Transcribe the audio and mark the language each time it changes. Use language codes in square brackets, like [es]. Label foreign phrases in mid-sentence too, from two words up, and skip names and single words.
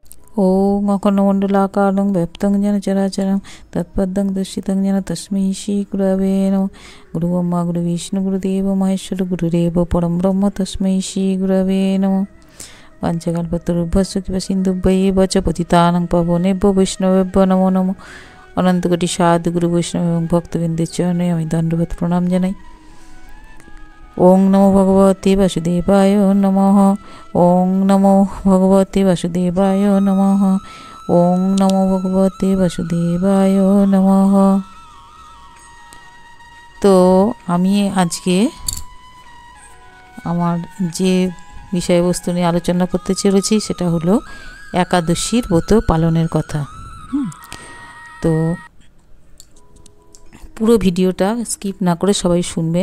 [sa] ॐ अखण्डमण्डलाकारं व्याप्तं येन चराचरं तत्पदं दर्शितं येन तस्मै श्रीगुरवे नमः। गुरु ब्रह्मा गुरु विष्णु गुरुदेव महेश्वर गुरुदेव परं ब्रह्म तस्मै श्रीगुरवे नमः। वाञ्छाकल्पतरुभ्यश्च कृपा सिन्धुभ्यैव च पतितानां पावनेभ्यो वैष्णवेभ्यो नमो नमः। [bn] অনন্তকোটি সাধু গুরু বৈষ্ণব এবং भक्तवृन्দের চরণে আমি দণ্ডবত প্রণাম জানাই। [sa] ओं नमो भगवते वासुदेवाय नमः। ओं नमो भगवते वासुदेवाय नमः। ओं नमो भगवते वासुदेवाय नमः। [bn] तो আমি আজকে আমার যে বিষয়বস্তু নিয়ে আলোচনা করতে চলেছি সেটা হলো একাদশীর ব্রত পালনের কথা। তো পুরো ভিডিওটা স্কিপ না করে সবাই শুনবেন।